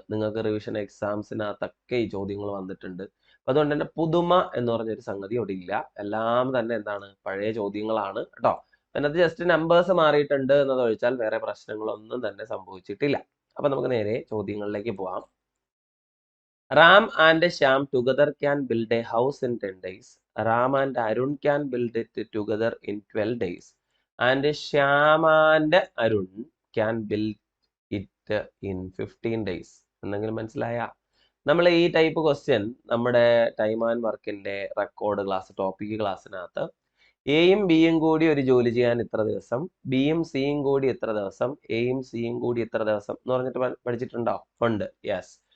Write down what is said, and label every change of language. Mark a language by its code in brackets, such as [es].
[ml] നിങ്ങൾക്ക് റിവിഷൻ എക്സാംസിനകത്തൊക്കെ ഈ ചോദ്യങ്ങൾ വന്നിട്ടുണ്ട്. അപ്പൊ അതുകൊണ്ട് തന്നെ പുതുമ എന്ന് പറഞ്ഞൊരു സംഗതി ഇവിടെ ഇല്ല. എല്ലാം തന്നെ എന്താണ്, പഴയ ചോദ്യങ്ങളാണ് കേട്ടോ. അതിനകത്ത് ജസ്റ്റ് നമ്പേഴ്സ് മാറിയിട്ടുണ്ട് എന്നതൊഴിച്ചാൽ വേറെ പ്രശ്നങ്ങളൊന്നും തന്നെ സംഭവിച്ചിട്ടില്ല. അപ്പൊ നമുക്ക് നേരെ ചോദ്യങ്ങളിലേക്ക് പോവാം. [en] Ram and Shyam together can build a house in 10 days. Ram and Arun can build it together in 12 days. And Shyam and Arun can build it in 15 days. [ml] എന്തെങ്കിലും മനസ്സിലായ? നമ്മൾ ഈ ടൈപ്പ് ക്വസ്റ്റ്യൻ നമ്മുടെ ടൈം ആൻഡ് വർക്കിന്റെ record class topic ക്ലാസ്സിനകത്ത് എയും ബിയും കൂടി ഒരു ജോലി ചെയ്യാൻ ഇത്ര ദിവസം, ബിയും സിയും കൂടി ഇത്ര ദിവസം, എയും സിയും കൂടി ഇത്ര ദിവസം എന്ന് പറഞ്ഞിട്ട് പഠിച്ചിട്ടുണ്ടോ? ഉണ്ട്. യെസ്.